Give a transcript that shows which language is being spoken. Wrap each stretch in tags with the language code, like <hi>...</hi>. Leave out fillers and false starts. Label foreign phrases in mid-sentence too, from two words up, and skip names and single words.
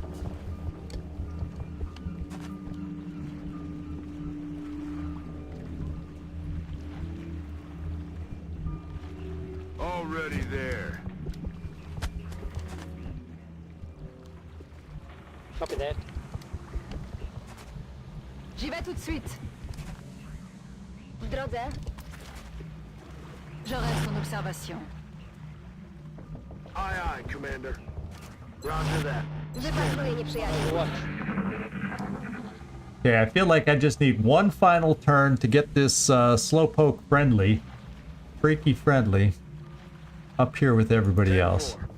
<en>Already there. Copy that.</en> <fr>J'y vais tout de suite.</fr> <pl>W drodze.</pl> <fr>Je reste en observation.</fr> <en>Aye, aye, Commander. Roger that.</en> <pl>Wypatruję nieprzyjaciół.</pl> <en>Watch. Okay, I feel like I just need one final turn to get this slowpoke friendly, freaky friendly, up here with everybody else.</en>